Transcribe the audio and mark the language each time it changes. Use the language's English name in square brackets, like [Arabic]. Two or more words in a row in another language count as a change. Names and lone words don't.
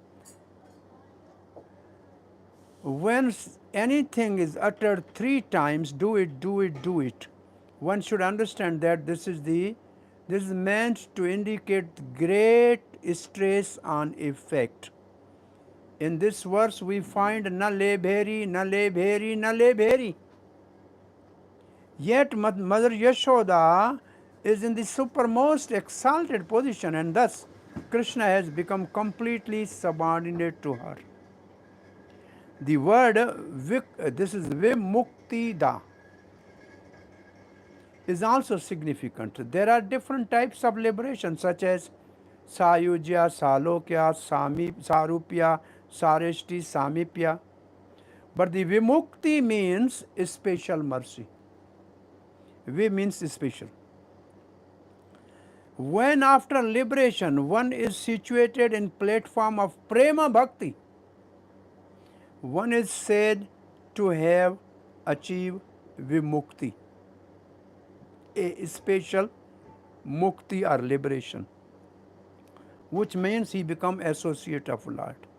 [English] When anything is uttered three times, do it, do it, do it, one should understand that this is meant to indicate great stress on effect. In this verse we find [Sanskrit] na le bheri, na le bheri, na le bheri. [English] Yet Mother Yashoda is in the supermost exalted position, and thus Krishna has become completely subordinate to her. The word this is vimuktida is also significant. There are different types of liberation such as [Sanskrit] sayujya, salokya, sarupya, sareshti, samipya. [English] But the vimukti means special mercy. Vi means special. When after liberation one is situated in platform of [Sanskrit] prema bhakti, [English] one is said to have achieved vimukti, a special mukti or liberation, which means he become associate of Lord.